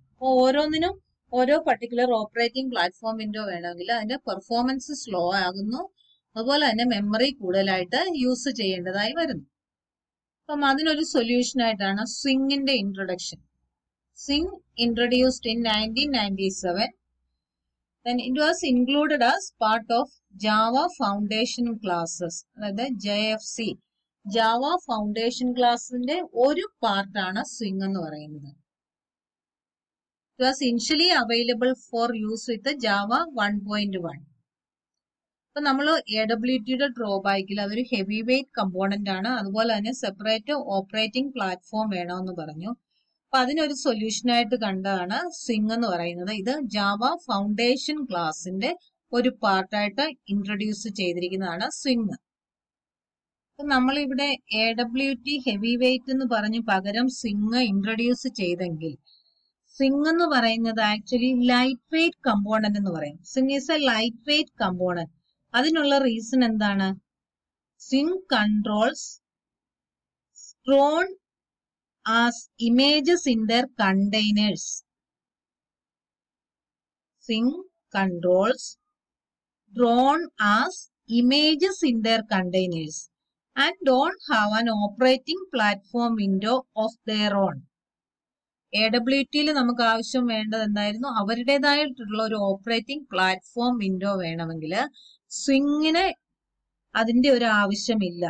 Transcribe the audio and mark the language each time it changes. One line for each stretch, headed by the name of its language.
Malayalam: അപ്പോൾ ഓരോന്നിനും ഓരോ പർട്ടിക്കുലർ ഓപ്പറേറ്റിംഗ് പ്ലാറ്റ്ഫോം വിൻഡോ വേണമെങ്കിൽ അതിന്റെ പെർഫോമൻസ് സ്ലോ ആകുന്നു. അതുപോലെ തന്നെ മെമ്മറി കൂടുതലായിട്ട് യൂസ് ചെയ്യേണ്ടതായി വരുന്നു. അപ്പം അതിനൊരു സൊല്യൂഷൻ ആയിട്ടാണ് സ്വിംഗിന്റെ introduction.
English: Swing introduced in 1997. Then it was included as part of Java Foundation Classes,
Malayalam: അതായത് JFC, Java Foundation Classന്റെ ഒരു പാർട്ടാണ് സ്വിംഗ് എന്ന് പറയുന്നത്.
English: It was initially available for use with Java 1.1.
Malayalam: അപ്പൊ നമ്മൾ AWTയുടെ ഡ്രോബാക്കിൽ അതൊരു ഹെവി വെയ്റ്റ് കമ്പോണന്റ് ആണ്. അതുപോലെ തന്നെ സെപ്പറേറ്റ് ഓപ്പറേറ്റിംഗ് പ്ലാറ്റ്ഫോം വേണമെന്ന് പറഞ്ഞു. അപ്പൊ അതിനൊരു സൊല്യൂഷൻ ആയിട്ട് കണ്ടതാണ് സ്വിംഗ് എന്ന് പറയുന്നത്. ഇത് ജാവ ഫൗണ്ടേഷൻ ക്ലാസിന്റെ ഒരു പാർട്ടായിട്ട് ഇൻട്രൊഡ്യൂസ് ചെയ്തിരിക്കുന്നതാണ് സ്വിംഗ്. അപ്പൊ നമ്മളിവിടെ AWT ഹെവി വെയ്റ്റ് എന്ന് പറഞ്ഞ് പകരം സ്വിംഗ് ഇൻട്രൊഡ്യൂസ് ചെയ്തെങ്കിൽ സ്വിംഗ് എന്ന് പറയുന്നത് ആക്ച്വലി ലൈറ്റ് വെയ്റ്റ് കമ്പോണന്റ് എന്ന് പറയും.
English: Swing is a light weight component.
Malayalam: അതിനുള്ള റീസൺ എന്താണ്,
English: Swing controls drawn as images in their containers. Swing controls drawn as images in their containers and don't have an operating platform window of their own.
Malayalam: AWTയിൽ നമുക്ക് ആവശ്യം വേണ്ടത് എന്തായിരുന്നു, അവരുടേതായിട്ടുള്ള ഒരു operating platform window വേണമെങ്കിൽ സ്വിംഗിന് അതിന്റെ ഒരു ആവശ്യമില്ല.